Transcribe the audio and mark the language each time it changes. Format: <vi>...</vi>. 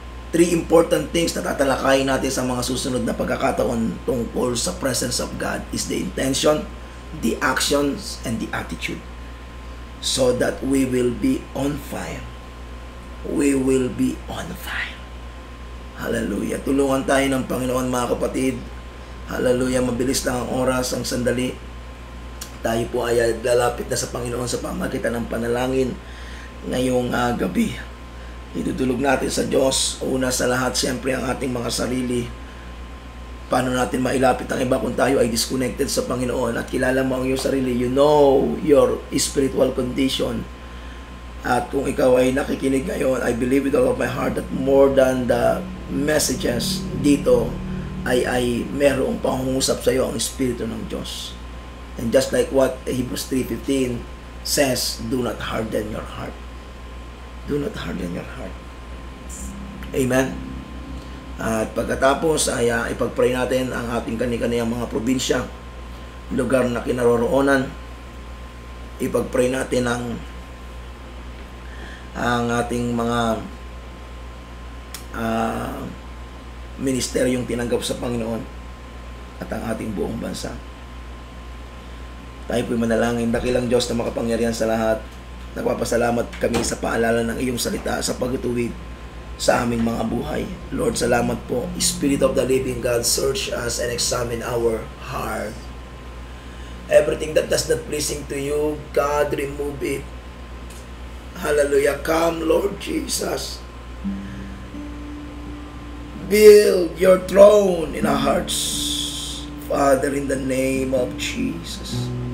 <en>3 important things</en> <tl>na tatalakayin natin sa mga susunod na pagkakataon tungkol sa</tl> <en>presence of God is the intention, the actions, and the attitude. So that we will be on fire. We will be on fire. Hallelujah.</en> <tl>Tulungan tayo ng Panginoon, mga kapatid. Hallelujah. Mabilis lang ang oras, ang sandali. Tayo po ay lalapit na sa Panginoon sa pamagitan ng panalangin ngayong gabi. Itutulog natin sa Diyos. Una sa lahat, siyempre ang ating mga sarili. Paano natin mailapit ang iba kung tayo ay disconnected sa Panginoon at kilala mo ang iyong sarili?</tl> <en>You know your spiritual condition.</en> <tl>At kung ikaw ay nakikinig ngayon,</tl> <en>I believe with all of my heart that more than the messages</en> <tl>dito ay merong pangungusap sa iyo ang Espiritu ng Diyos.</tl> <en>And just like what Hebrews 3:15 says, do not harden your heart. Do not harden your heart. Amen.</en> <tl>At pagkatapos ay ipag-pray natin ang ating kani-kaniyang mga probinsya, lugar na kinaroroonan. Ipag-pray natin ang ating mga ministeryong tinanggap sa Panginoon at ang ating buong bansa. Tayo po'y manalangin. Dakilang Diyos na makapangyarihan sa lahat, nagpapasalamat kami sa paalala ng iyong salita sa pagtutuwid sa aming mga buhay. Lord, salamat po.</tl> <en>Spirit of the living God, search us and examine our heart. Everything that does not pleasing to you, God, remove it. Hallelujah. Come, Lord Jesus. Build your throne in our hearts, Father, in the name of Jesus.</en>